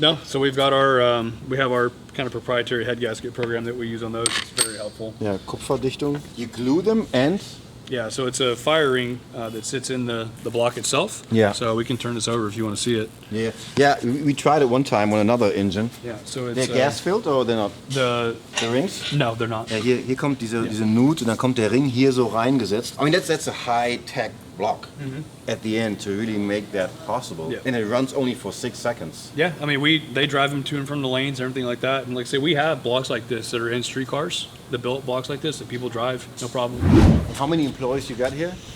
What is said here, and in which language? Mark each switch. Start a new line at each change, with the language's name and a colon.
English: No, so we've got our we have our kind of proprietary head gasket program that we use on those. It's very helpful. Yeah, Kupferdichtung. You glue them and Yeah, so it's a fire ring that sits in the block itself. Yeah. So we can turn this over if you want to see it. yeah, we tried it one time on another engine. Yeah. So it's They're gas filled or they're not? the rings? No, they're not.
German: Ja, hier kommt diese Nut und dann kommt der Ring hier so reingesetzt.
English: I mean, that's a high-tech block at the end to really make that possible. Yeah. And it runs only for 6 seconds. Yeah, I mean they drive them to and from the lanes, everything like that. And like I say, we have blocks like this that are in street cars, the built blocks like this that people drive, no problem. How many employees you got here?